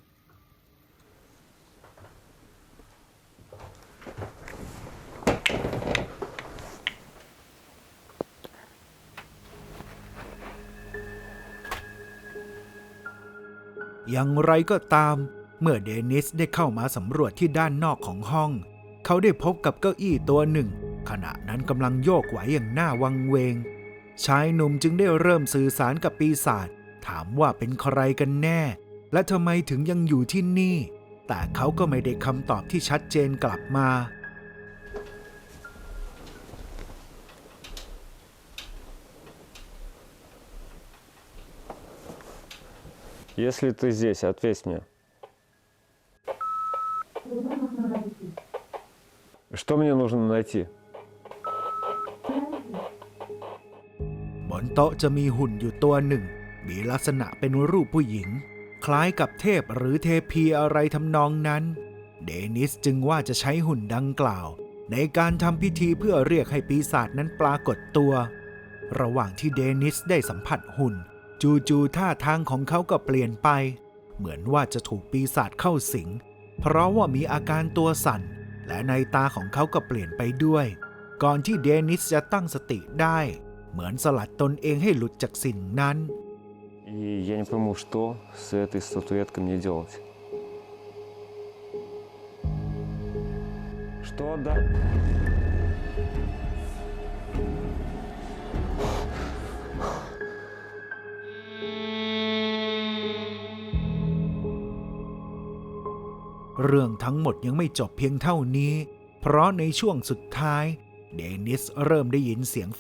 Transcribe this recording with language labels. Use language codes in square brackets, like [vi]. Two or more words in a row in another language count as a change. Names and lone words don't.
[th] อย่างไรก็ตามเมื่อเดนิสได้เข้ามาสำรวจที่ด้านนอกของห้องเขาได้ พบกับเก้าอี้ตัวหนึ่งขณะนั้นกำลังโยกไหวอย่างน่าวังเวงชายหนุ่มจึงได้เริ่มสื่อสารกับปีศาจถามว่าเป็นใครกันแน่และทำไมถึงยังอยู่ที่นี่แต่เขาก็ไม่ได้คำตอบที่ชัดเจนกลับมา [ru] Если ты здесь, ответь мне. Что мне нужно найти? [th] บนโต๊ะจะมีหุ่นอยู่ตัวหนึ่งมีลักษณะเป็นรูปผู้หญิงคล้ายกับเทพหรือเทพีอะไรทำนอง นั้นเดนิสจึงว่าจะใช้หุ่นดังกล่าวในการทำพิธีเพื่อเรียกให้ปีศาจนั้นปรากฏตัวระหว่างที่เดนิสได้สัมผัสหุ่นจู่ๆท่าทางของเขาก็เปลี่ยนไปเหมือนว่าจะถูกปีศาจเข้าสิงเพราะว่ามีอาการตัวสั่นและในตาของเขาก็เปลี่ยนไปด้วยก่อนที่เดนิสจะตั้งสติได้เหมือนสลัดตนเองให้หลุดจากสิ่งนั้น [ru] И я не пойму, что с этой статуэткой мне делать. Что да? [th] เรื่องทั้งหมดยังไม่จบเพียงเท่านี้เพราะในช่วงสุดท้ายเดนิสเริ่มได้ยินเสียง